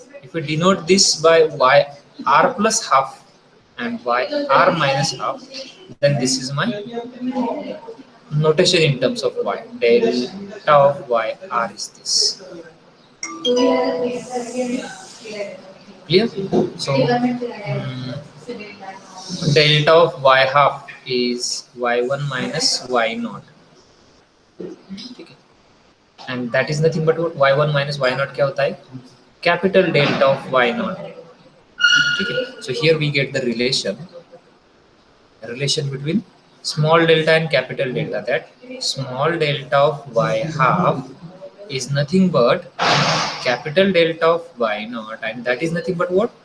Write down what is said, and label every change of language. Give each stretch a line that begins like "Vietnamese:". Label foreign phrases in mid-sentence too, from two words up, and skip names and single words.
English: If we denote this by yr plus half and yr minus half, then this is my notation in terms of y. Delta of yr is this. Clear? So delta of y half is y1 minus y naught. Okay. And that is nothing but what? y1 minus y naught
Hindi: क्या होता है?
English: Capital delta of y naught. Okay. So here we get the relation between small delta and capital delta, that small delta of y half is nothing but capital delta of y naught, and that is nothing but what?